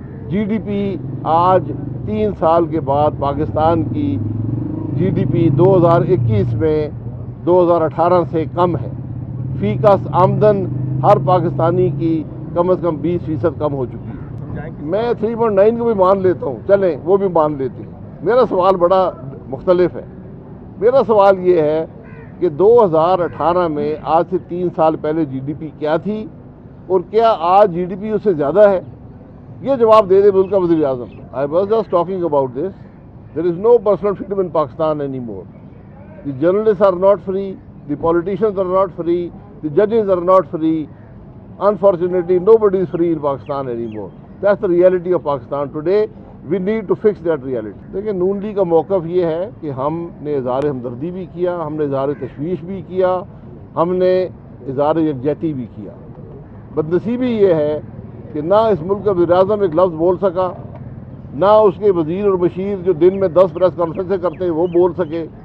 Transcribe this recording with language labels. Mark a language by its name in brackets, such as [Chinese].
[Urdu] جی D P آج 3 سال کے بعد پاکستان کی جی ڈی پی 2021 میں 2018 سے کم ہے۔ فی کس آمدن ہر پاکستانی کی کم از کم 20% کم ہو چکی ہے۔ میں 3.9 کو بھی مان لیتا ہوں، چلیں وہ بھی مان لیتے ہیں۔ میرا سوال بڑا مختلف ہے۔ میرا سوال یہ ہے کہ 2018 میں آج سے 3 سال پہلے جی ڈی پی کیا تھی اور کیا آج جی ڈی پی اس سے زیادہ ہے؟ یہ جواب دے دے ملک کا وزیر اعظم۔ [English] I was just talking about this. There is no personal freedom in Pakistan anymore. The journalists are not free, the politicians are not free, the judges are not free. Unfortunately, nobody is free in Pakistan anymore. That's the reality of Pakistan today. We need to fix that reality. [Urdu] دیکھیں، نون league کا موقف یہ ہے کہ ہم نے اظہار ہمدردی بھی کیا، ہم نے اظہار تشویش بھی کیا، ہم نے اظہار یکجہتی بھی کیا۔ بدنصیبی یہ ہے کہ نہ اس ملک کا وزیر اعظم ایک لفظ بول سکا، نہ اس کے وزیر اور مشیر جو دن میں 10 پریس کانفرنسیں کرتے ہیں وہ بول سکے،